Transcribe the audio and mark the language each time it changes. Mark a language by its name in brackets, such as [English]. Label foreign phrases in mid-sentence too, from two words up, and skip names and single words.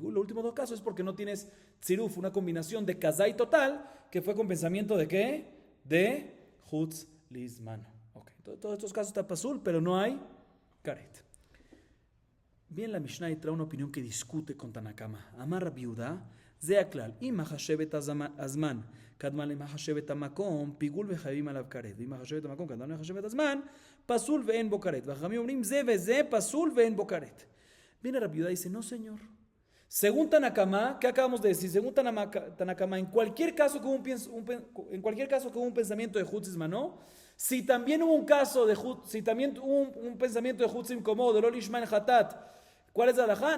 [Spanish] Los últimos 2 casos es porque no tienes tziruf, una combinación de kazai total, que fue con pensamiento de ¿qué? De [Hebrew] חוץ לזמנו. [Spanish] Okay. Todos estos casos está pasul, pero no hay karet. Bien, la Mishnah trae una opinión que discute con Tanakama. [Hebrew] אמר רבי יהודה, זה הכלל, אם מחשבת הזמן קדמה ל מחשבת המקום, פיגול וחייבים עליו כרת. אם מחשבת המקום, קדמה ל מחשבת הזמן, פסול ואין בו כרת. וחכמים אומרים זה וזה, פסול ואין בו כרת. [Spanish] Viene Rabbi Yehuda y dice, no señor. Según Tanakama, ¿qué acabamos de decir? Según Tanakama, en cualquier caso que hubo un pensamiento de [Hebrew] חוץ לזמנו, [Spanish] si también hubo un pensamiento de Hutzim como de [Hebrew] לא לשמה חטאת, [Spanish] ¿Cuál es la halajá?